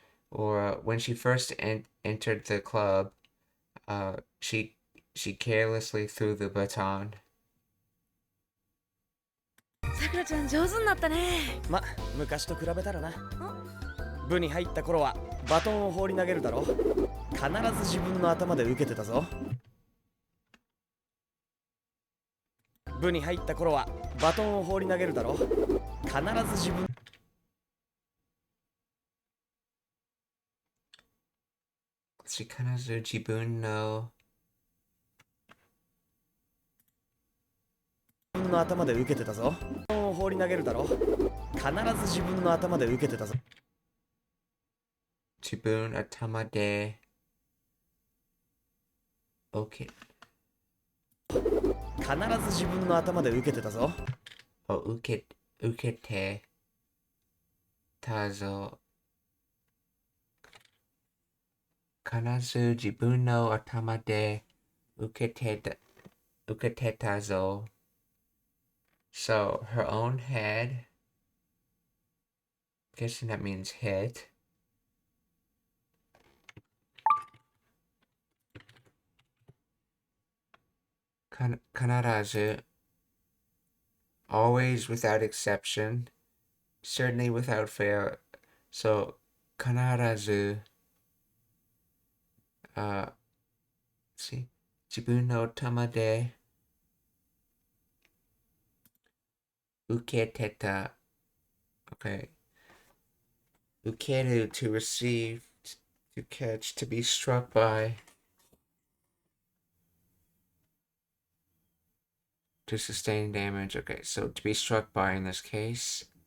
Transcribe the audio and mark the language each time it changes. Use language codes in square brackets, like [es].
[en] Or when she first entered the club, she carelessly threw the baton. [ja] さくらちゃん上手になったね。ま、昔と比べたらな。部に入った頃はバトンを放り投げるだろ。必ず自分の頭で受けてたぞ。部に入った頃はバトンを放り投げるだろ。必ず自分必ず自分の頭で受けてたぞ。バトンを放り投げるだろ。必ず自分の頭で受けてたぞ。自分頭で OK 必ず自分の頭で受けてたぞ。受けてたぞ。必ず自分の頭で受けてたぞ。 [en] So her own head, guessing that means hit. Kanarazu, always without exception, certainly without fail. So kanarazu, see, [ja] 自分の頭で受けてた. [en] Okay. 受ける to receive, to catch, to be struck by. To sustain damage. Okay, so to be struck by in this case.